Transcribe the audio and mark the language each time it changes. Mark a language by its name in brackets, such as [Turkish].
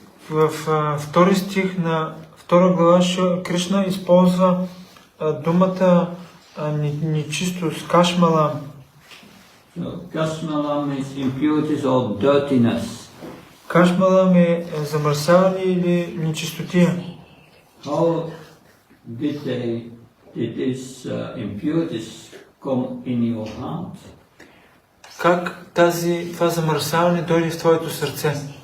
[Bulgarian] В втори стих на втора глава Кришна използва думата нечистост, кашмалам. [English] So, kasmalam is impurities or dirtiness. [Bulgarian] Кашмалам е замърсяване или нечистотия. [English] How did these impurities come in your heart? [Bulgarian] Как това замърсяване дойде в твоето сърце?